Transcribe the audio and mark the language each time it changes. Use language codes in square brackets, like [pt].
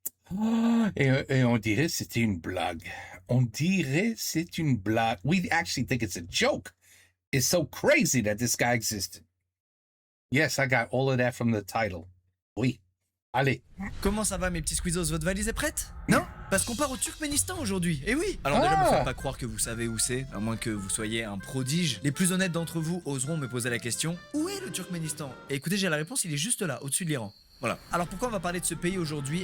[fr] Et on dirait c'était une blague. On dirait c'est une blague. [en] We actually think it's a joke. It's so crazy that this guy existed. Yes, I got all of that from the title. [fr] Oui. Allez. Comment ça va mes petits squeezos, votre valise est prête? Non? Parce qu'on part au Turkménistan aujourd'hui, eh oui! Alors déjà, me faites pas croire que vous savez où c'est, à moins que vous soyez un prodige. Les plus honnêtes d'entre vous oseront me poser la question, où est le Turkménistan? Et écoutez, j'ai la réponse, il est juste là, au-dessus de l'Iran. Voilà. Alors pourquoi on va parler de ce pays aujourd'hui?